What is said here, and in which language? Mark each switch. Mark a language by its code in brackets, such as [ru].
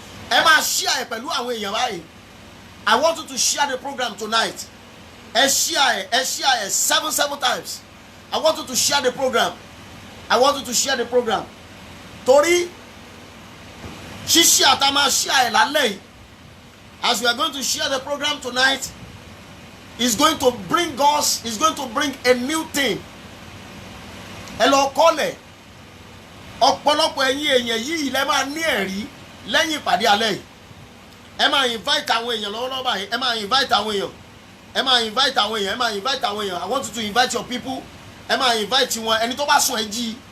[yo] Ẹ máa share ẹ pẹ̀lú àwọn èèyàn báyìí. [en] I want you to share the program tonight. Share 7 times. I want you to share the program. I want you to share the program. [yo] Torí ṣíṣe àtàmà share lálẹ́. [en] As we are going to share the program tonight, is going to bring a new thing. [yo] Ẹ lọ kọ́lẹ̀. Ọ̀pọ̀lọpọ̀ ẹ̀yin èèyàn yìí lẹ máa ní ẹ̀rí lẹ́yìn ìpàdé alẹ́ yìí. Ẹ máa invite àwọn èèyàn lọ́wọ́lọ́wọ́ báyìí. Ẹ máa invite àwọn èèyàn. Ẹ máa invite àwọn èèyàn. Ẹ máa invite àwọn èèyàn. [en] I want you to invite your people. [yo] Ẹ máa invite wọn. Ẹni tó bá sùn ẹ jí.